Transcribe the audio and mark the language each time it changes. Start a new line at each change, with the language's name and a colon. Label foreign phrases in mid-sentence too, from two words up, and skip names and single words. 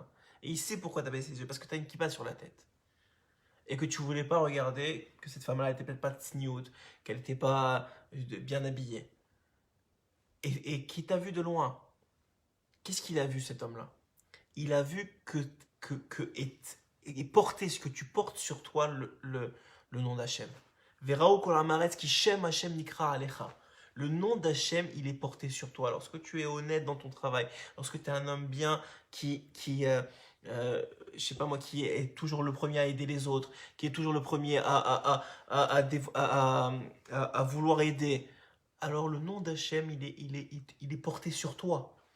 French: Et il sait pourquoi tu as baissé les yeux, parce que tu as une kippa sur la tête. Et que tu voulais pas regarder que cette femme-là n'était peut-être pas tsniout, qu'elle n'était pas bien habillée. Et qui t'a vu de loin. Qu'est-ce qu'il a vu cet homme-là? Il a vu et porter ce que tu portes sur toi le nom d'Hachem.
Hebrew: וראו כל הארץ כי שם השם נקרא עליך.
French: Le nom d'Hachem, il est porté sur toi. Lorsque tu es honnête dans ton travail, lorsque tu es un homme bien je sais pas moi, qui est toujours le premier à aider les autres, qui est toujours le premier à vouloir aider, alors le nom d'Hachem, il est porté sur toi.